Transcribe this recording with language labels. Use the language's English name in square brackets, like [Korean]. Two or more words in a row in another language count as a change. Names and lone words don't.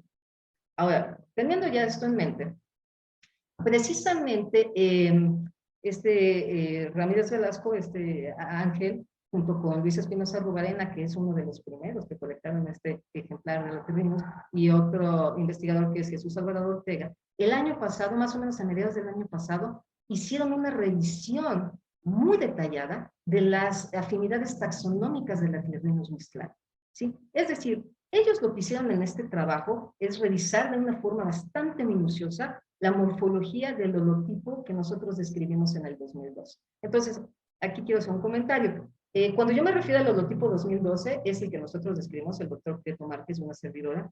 [Spanish] Ahora, teniendo ya esto en mente, precisamente Ramírez Velasco, Ángel, junto con Luis Espinosa Rubarena, que es uno de los primeros que colectaron este ejemplar de Latirrinus, y otro investigador que es Jesús Alvarado Ortega, el año pasado, más o menos a mediados del año pasado, hicieron una revisión muy detallada de las afinidades taxonómicas de Latirrinus mixtlan, ¿sí? Es decir, ellos lo que hicieron en este trabajo es revisar de una forma bastante minuciosa la morfología del holotipo que nosotros describimos en el 2012. Entonces, aquí quiero hacer un comentario. Cuando yo me refiero al holotipo 2012, es el que nosotros describimos, el doctor Prieto Márquez, una servidora.